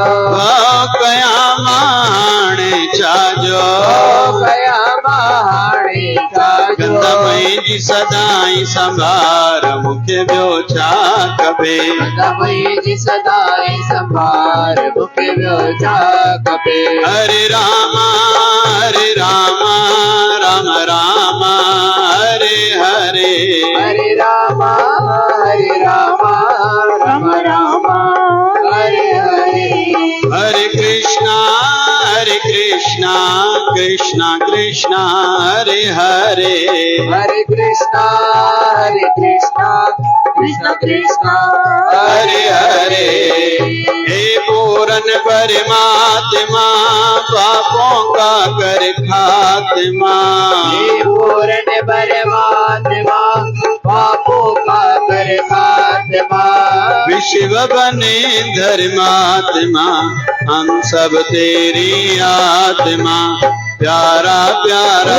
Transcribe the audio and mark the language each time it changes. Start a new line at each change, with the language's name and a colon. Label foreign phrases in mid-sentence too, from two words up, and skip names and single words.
Sindhi: कया हाणे छाजो कया हाणे छाजो गंदा मुंहिंजी सदाई संभार मूंखे ॿियो छा खपे मुंहिंजी सदाई संभार मूंखे ॿियो छा खपे
Sanskrit: हरे राम राम राम हरे हरे हरे राम राम राम हरे हरे हरे कृष्णा कृष्णा कृष्णा हरे हरे हरे कृष्णा कृष्णा कृष्णा हरे हरे
Hindi: हे पूरन परमात्मा पापों का कर खात्मा हे पूर्ण परमात्मा पापों का कर खात्मा विश्व बने धर्मात्मा हम सब तेरी आत्मा प्यारा प्यारा